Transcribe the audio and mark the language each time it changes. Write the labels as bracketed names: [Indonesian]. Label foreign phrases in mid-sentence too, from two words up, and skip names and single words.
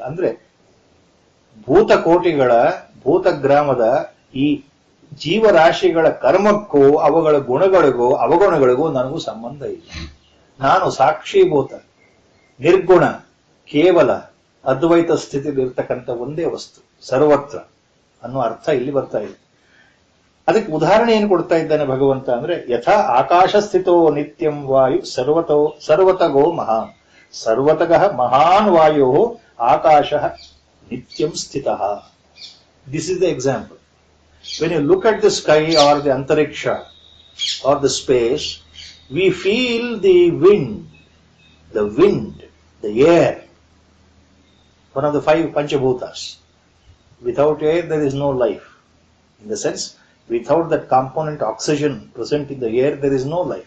[Kannada] ಅಂದ್ರೆ ಭೂತಕೋಟಿಗಳ ಭೂತಗ್ರಾಮದ ಈ ಜೀವರಾಶಿಗಳ ಕರ್ಮಕ್ಕೂ ಅವುಗಳ ಗುಣಗಳಿಗೂ ಅವಗುಣಗಳಿಗೂ ನನಗೂ ಸಂಬಂಧ ಇಲ್ಲ. ನಾನು ಸಾಕ್ಷೀಭೂತ, ನಿರ್ಗುಣ, ಕೇವಲ ಅದ್ವೈತ ಸ್ಥಿತಿಯಲ್ಲಿ ಇರ್ತಕ್ಕಂಥ ಒಂದೇ ವಸ್ತು ಸರ್ವತ್ರ ಅನ್ನೋ ಅರ್ಥ ಇಲ್ಲಿ ಬರ್ತಾ ಇದೆ. ಅದಕ್ಕೆ ಉದಾಹರಣೆ ಏನು ಕೊಡ್ತಾ ಇದ್ದಾನೆ ಭಗವಂತ ಅಂದ್ರೆ, [Sanskrit] ಯಥಾ ಆಕಾಶ ಸ್ಥಿತೋ ನಿತ್ಯಂ ವಾಯು ಸರ್ವತಗೋ ಮಹಾನ್. ಸರ್ವತಗಃ ಮಹಾನ್ ವಾಯು ಆಕಾಶ ನಿತ್ಯಂ ಸ್ಥಿತಃ. [English] This is the example. When you look at the sky or the antariksha or the space, we feel the wind, the air, one of the 5 Panchabhutas. Without air, there is no life. In the sense, without that component oxygen present in the air, there is no life.